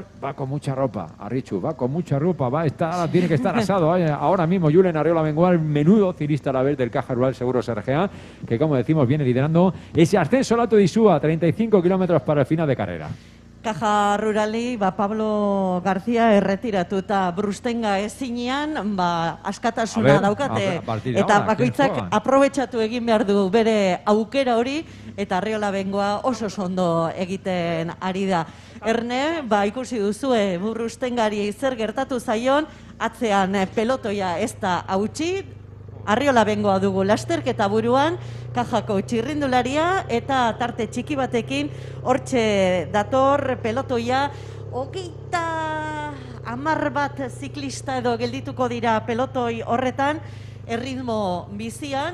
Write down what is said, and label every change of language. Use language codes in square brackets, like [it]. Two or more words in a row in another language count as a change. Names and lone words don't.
[es] Va con mucha ropa, Arrichu, va con mucha ropa, tiene que estar asado. Ahora mismo Julen Arriola Bengoa, menudo cirista a la vez del Caja Rural Seguros RGA, que como decimos viene liderando ese ascenso al Alto de Isúa, 35 kilómetros para el final de carrera. [eu] Caja Rurali, Pablo García erretiratuta brustenga ezinean, askatasuna daukate, eta bakoitzak aprobetxatu egin behar du bere aukera hori, eta Arriola Bengoa oso ondo egiten ari da. Erne, ikusi duzue brustengari zer gertatu zaion, atzean pelotoia ez da hautsi, Arriola Bengoa dugu lasterketa buruan, Kajako txirrindularia eta tarte txiki batekin hortxe dator pelotoia, 30 bat ziklista edo geldituko dira pelotoi horretan, erritmo bizian.